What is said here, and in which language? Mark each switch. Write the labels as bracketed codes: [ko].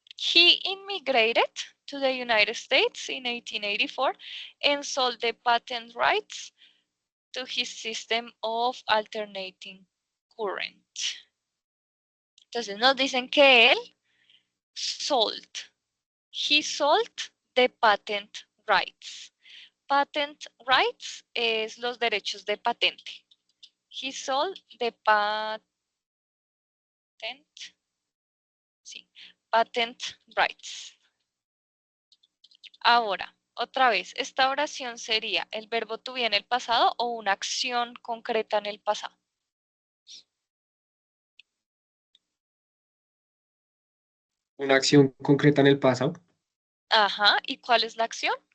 [en] He immigrated to the United States in 1884 and sold the patent rights to his system of alternating current. [es] Entonces nos dicen que él sold. [en] He sold the patent rights. [es] Patent rights es los derechos de patente. [en] He sold the patent, sí, patent rights. [es] Ahora, otra vez, esta oración sería el verbo to be en el pasado o una acción concreta en el pasado. Una acción concreta en el pasado, Ajá, ¿y cuál es la acción?